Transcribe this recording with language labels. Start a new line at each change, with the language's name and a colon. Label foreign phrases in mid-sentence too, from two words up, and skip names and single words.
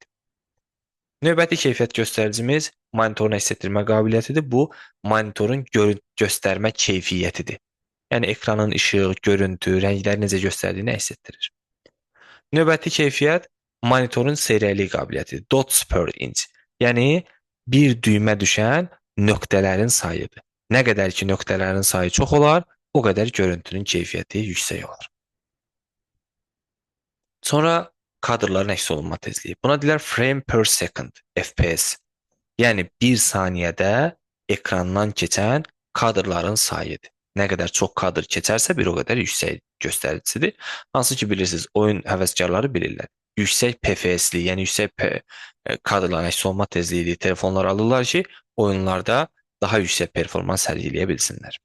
Azerbaijani: Növbəti keyfiyyət göstəricimiz monitorun əks etdirmə qabiliyyətidir. Bu, monitorun göstərmə keyfiyyətidir. Yəni, ekranın işıq, görüntü, rəngləri necə göstərdiyini əks etdirir. Növbəti keyfiyyət monitorun seyrəklik qabiliyyətidir.
English: Dots per inch.
Azerbaijani: Yəni, bir düymə düşən nöqtələrin sayıdır. Nə qədər ki, nöqtələrin sayı çox olar, o qədər görüntünün keyfiyyəti yüksək olar. Sonra kadrların əks olunma tezliyi. Buna deyirlər
English: frame per second,
Azerbaijani: FPS. Yəni, bir saniyədə ekrandan keçən kadrların sayıdır. Nə qədər çox kadr keçərsə, bir o qədər yüksək göstəricisidir. Hansı ki, bilirsiniz, oyun həvəskarları bilirlər. Yüksək PFS-li, yəni yüksək kadrların əks olunma tezliyi telefonlar alırlar ki, oyunlarda daha yüksək performans sərgiləyə bilsinlər.